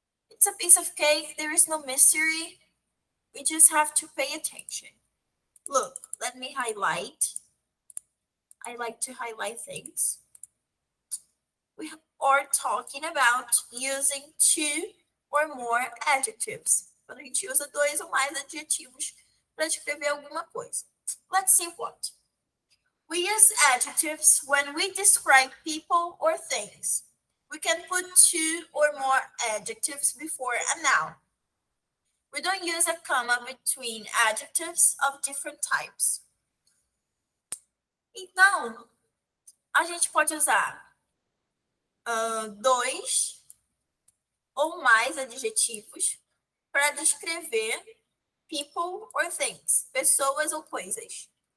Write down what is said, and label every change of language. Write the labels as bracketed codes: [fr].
[en] It's a piece of cake. There is no mystery. We just have to pay attention. Look, let me highlight. I like to highlight things. We are talking about using two or more adjectives. [pt] Quando a gente usa dois ou mais adjetivos para descrever alguma coisa. [en] Let's see what. We use adjectives when we describe people or things. We can put two or more adjectives before a noun. We don't use a comma between adjectives of different types. [pt] Então, a gente pode usar dois ou mais adjetivos para descrever [en] people or things, [pt] pessoas ou coisas.